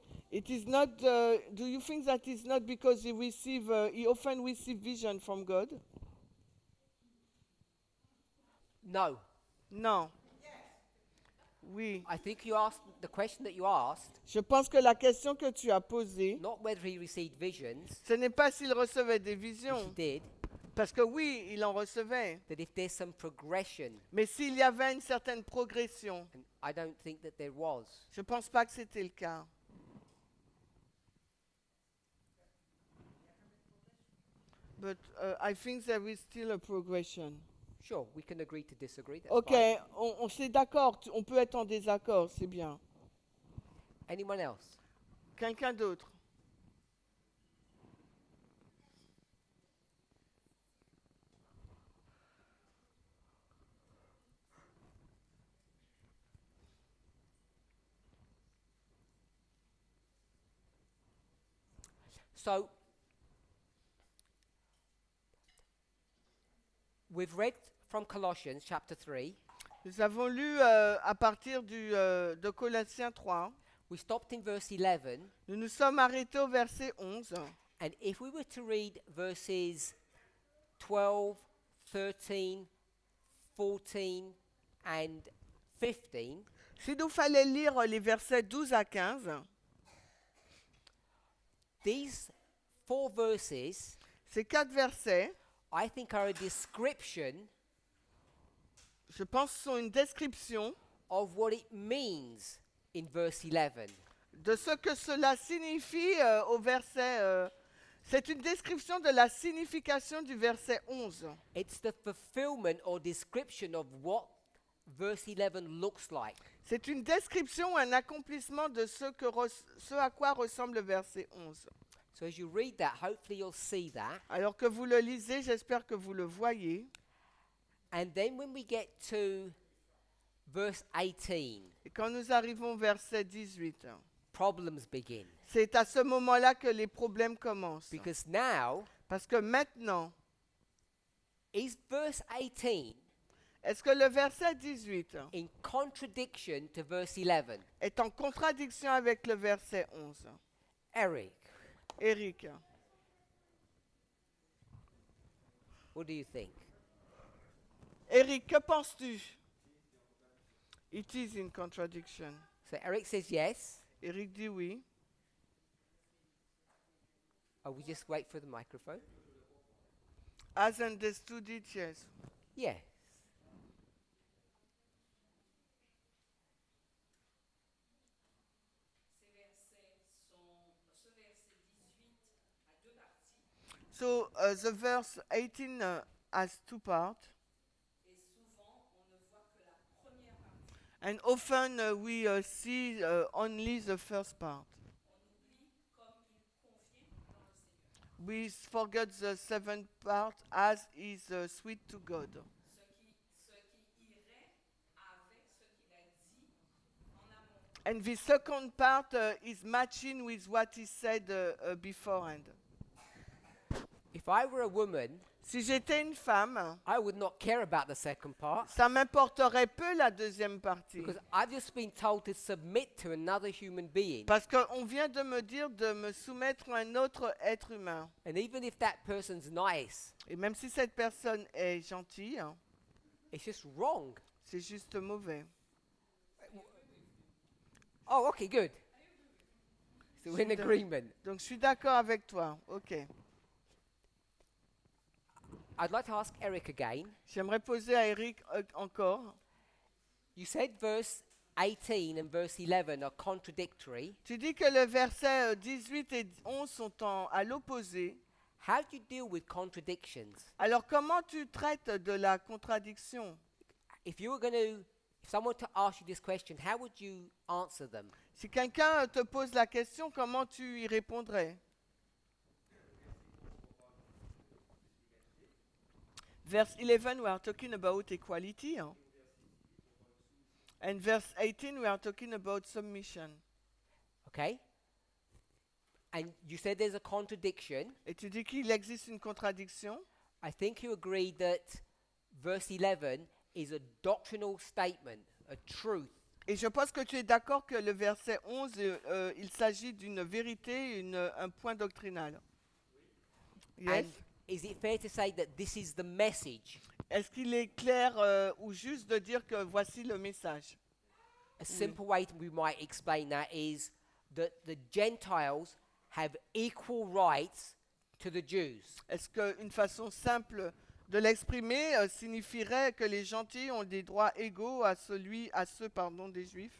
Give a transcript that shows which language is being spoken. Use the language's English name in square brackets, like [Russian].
[English] It is not. Do you think that it's not because he often receive vision from God? No, [French] Non. Oui. [English] I think you asked the question that you asked, [French] Je pense que la question que tu as posée, [English] not whether he received visions, [French] ce n'est pas s'il recevait des [English] which he [French] visions, [English] did, [French] parce que oui, il en recevait. [English] that if there's some progression, [French] Mais s'il y avait une certaine progression, [English] and I don't think that there was. [French] je ne pense pas que c'était le cas. [English] But I think there is still a progression. Sure, we can agree to disagree. That's Ok, fine. [French] on s'est d'accord, on peut être en désaccord, c'est bien. [English] Anyone else? [French] Quelqu'un d'autre? [English] So, we've read from Colossians chapter 3. [French] Nous avons lu à partir de Colossiens 3. [English] We stopped in verse 11. [French] Nous nous sommes arrêtés au verset 11. [English] And if we were to read verses 12, 13, 14, and 15, [French] Si nous fallait lire les versets 12 à 15, [English] these 4 verses, [French] ces 4 versets, [English] I think, are a description [French] je pense, sont une description [English] of what it means in verse 11. [French] de ce que cela signifie au verset. C'est une description de la signification du verset 11. [English] It's the fulfillment or description of what verse 11 looks like. [French] C'est une description, un accomplissement de ce à quoi ressemble le verset 11. [English] So as you read that, hopefully you'll see that. [French] Alors que vous le lisez, j'espère que vous le voyez. [English] And then when we get to verse 18, [French] Et quand nous arrivons au verset 18, [English] problems begin. [French] c'est à ce moment-là que les problèmes commencent. [English] Because now, [French] Parce que maintenant, [English] is verse 18 [French] est-ce que le verset 18 [English] in contradiction to verse 11? [French] est en contradiction avec le verset 11? [English] Eric, Eric, what do you think? [French] Eric, que penses-tu? [English] It is in contradiction. So Eric says yes. [French] Eric dit oui. [English] Oh, we just wait for the microphone. As understood it, yes. Yes. [French] Ce verset 18 a deux parties [English] So the verse 18 has 2 parts. [French] et souvent on ne voit que la première partie. [English] And often we see only the first part. [French] On oublie comme il convient dans le Seigneur. [English] We forget the seventh part as is sweet to God. [French] Ce qui irait avec ce qu'il a dit en amont. [English] And the second part is matching with what he said beforehand. If I were a woman, [French] Si j'étais une femme, [English] I would not care about the second part [French] ça m'importerait peu la deuxième partie. [English] because I've just been told to submit to another human being. [French] Parce qu'on vient de me dire de me soumettre à un autre être humain. [English] And even if that person's nice, [French] Et même si cette personne est gentille, hein, [English] it's just wrong. [French] c'est juste mauvais. [English] Oh, okay, good. So we're in [French] Super. [English] agreement. [French] Donc je suis d'accord avec toi. Ok. [English] I'd like to ask Eric again. [French] J'aimerais poser à Eric encore. [English] You said verse 18 and verse 11 are contradictory. [French] Tu dis que le verset 18 et 11 sont à l'opposé. [English] How do you deal with contradictions? [French] Alors comment tu traites de la contradiction? [English] If someone to ask you this question, how would you answer them? [French] Si quelqu'un te pose la question, comment tu y répondrais? [English] Verse 11, we are talking about equality. Hein? And verse 18, we are talking about submission. Okay? And you said there's a contradiction. [French] Et tu dis qu'il existe une contradiction. [English] I think you agree that verse 11 is a doctrinal statement, a truth. [French] Et je pense que tu es d'accord que le verset 11, il s'agit d'une vérité, un point doctrinal. [English] Yes. And is it fair to say that this is the message? [French] Est-ce qu'il est clair ou juste de dire que voici le message? [English] A simple way we might explain that is that the Gentiles have equal rights to the Jews. [French] Est-ce qu'une façon simple de l'exprimer signifierait que les gentils ont des droits égaux à ceux des Juifs?